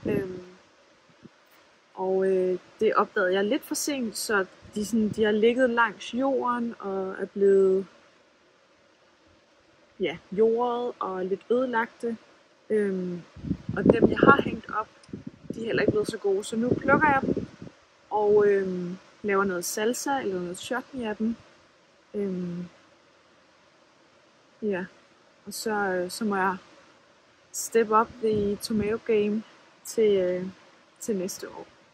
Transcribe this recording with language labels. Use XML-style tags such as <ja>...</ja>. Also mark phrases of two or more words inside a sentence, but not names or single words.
<da>Det opdagede jeg lidt for sent, så de har ligget langs jorden og er blevet jordet og lidt ødelagte. Og dem, jeg har hængt op, de er heller ikke blevet så gode. Så nu plukker jeg dem og laver noget salsa eller noget chutney af dem. Og så må jeg</da> <en>step up the tomato game</en> <da>til næste år.</da>